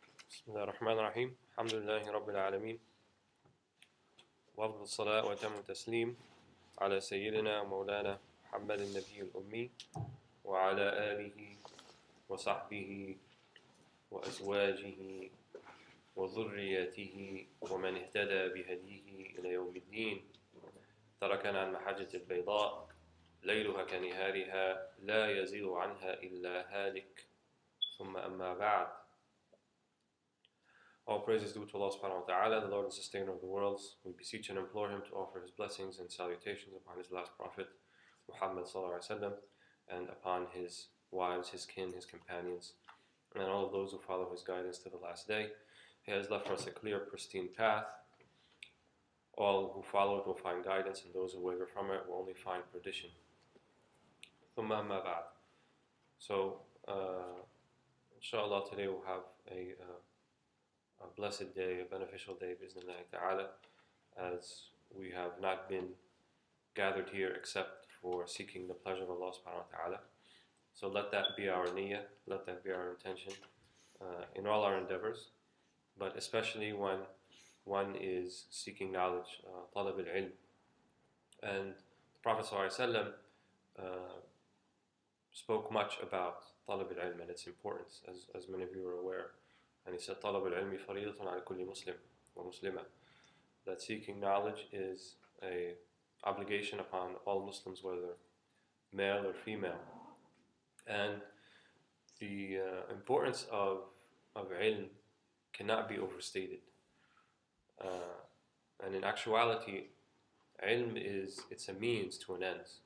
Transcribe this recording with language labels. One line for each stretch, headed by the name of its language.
Arabic: بسم الله الرحمن الرحيم الحمد لله رب العالمين وأفضل الصلاة وأتم التسليم على سيدنا ومولانا محمد النبي الأمي وعلى آله وصحبه وأزواجه وذرياته ومن اهتدى بهديه إلى يوم الدين. تركنا عن محجة البيضاء ليلها كنهارها لا يزيغ عنها إلا هالك ثم أما بعد.
English: All praise is due to Allah subhanahu wa ta'ala, the Lord and Sustainer of the worlds. We beseech and implore Him to offer His blessings and salutations upon His last Prophet, Muhammad sallallahu alaihi wasallam, and upon His wives, His kin, His companions, and all of those who follow His guidance to the last day. He has left for us a clear, pristine path. All who follow it will find guidance, and those who waver from it will only find perdition.
Arabic: ثم أما بعد.
English: So, inshallah, today we'll have a blessed day, a beneficial day, bi'iznillahi ta'ala, as we have not been gathered here except for seeking the pleasure of Allah subhanahu wa ta'ala. So let that be our niyyah, let that be our intention in all our endeavors, but especially when one is seeking knowledge, talab al-ilm. And the Prophet ﷺ spoke much about talab al-ilm and its importance, as many of you are aware. And he said,
Arabic: طلب العلم فريضة على كل مسلم ومسلمة.
English: That seeking knowledge is an obligation upon all Muslims, whether male or female. And the importance of ilm cannot be overstated. And in actuality, ilm it's a means to an end.